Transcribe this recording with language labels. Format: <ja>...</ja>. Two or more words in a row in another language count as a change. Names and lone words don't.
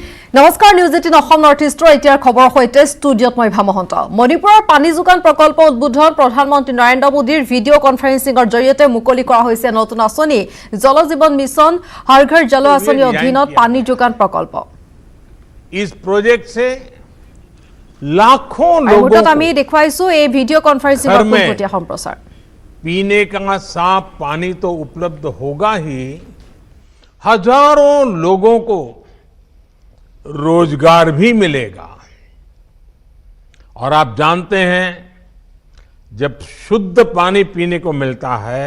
<as>নমস্কাৰ নিউজ 18 অসম নৰ্থ ইষ্টৰ এতিয়াৰ খবৰ হৈতে ষ্টুডিঅত মই ভামহন্ত মণিপুৰৰ পানী যোগান প্ৰকল্প উদ্বোধন প্ৰধানমন্ত্ৰী নৰেন্দ্ৰ মোদীৰ</as> <en>video conferencingৰ</en> <as>জৰিয়তে মুকলি কৰা হৈছে নতুন আঁচনি জল জীৱন মিছন হৰ ঘৰ জল আঁচনিৰ অধীনত পানী যোগান প্ৰকল্প</as> <hi>इस प्रोजेक्ट से लाखों लोगों को</hi> <as>আমি দেখুৱাইছো এই</as> <en>video conferencingৰ</en> <as>পোনপটীয়া সম্প্ৰচাৰ</as> <hi>पीने का साफ पानी तो उपलब्ध होगा ही हजारों लोगों को रोजगार भी मिलेगा और आप जानते हैं जब शुद्ध पानी पीने को मिलता है</hi>